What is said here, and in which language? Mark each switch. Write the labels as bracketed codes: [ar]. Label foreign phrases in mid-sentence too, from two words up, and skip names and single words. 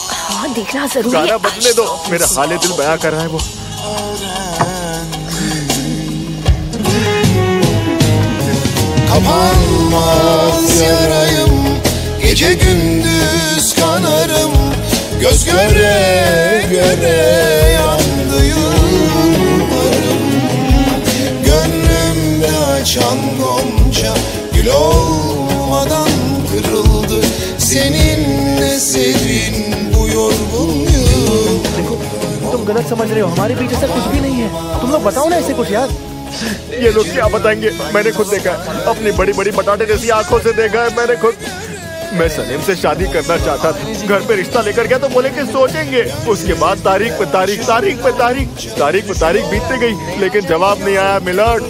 [hi] हाँ देखना जरूरी है। गाना बदले दो, मेरा हाले दिल बयां कर रहा है वो। [tr] Kapanmaz yarayım, gece gündüz kanarım, göz göre göre yandı yıllarım. Gönlümde açan gonca gül olmadan kırıldı, seninle serin bu yorgun yıl. [hi] तुम गलत समझ रहे हो, हमारे बीच ऐसा कुछ भी नहीं है। तुम लोग बताओ ना ऐसे कुछ यार। ये लोग क्या बताएंगे, मैंने खुद देखा है, अपनी बड़ी बड़ी बटाटे जैसी आंखों से देखा है मैंने खुद। मैं सलीम से शादी करना चाहता था, घर पे रिश्ता लेकर गया तो बोले कि सोचेंगे। उसके बाद तारीख पे तारीख, तारीख पे तारीख, तारीख पे तारीख बीतते गई, लेकिन जवाब नहीं आया मिलट।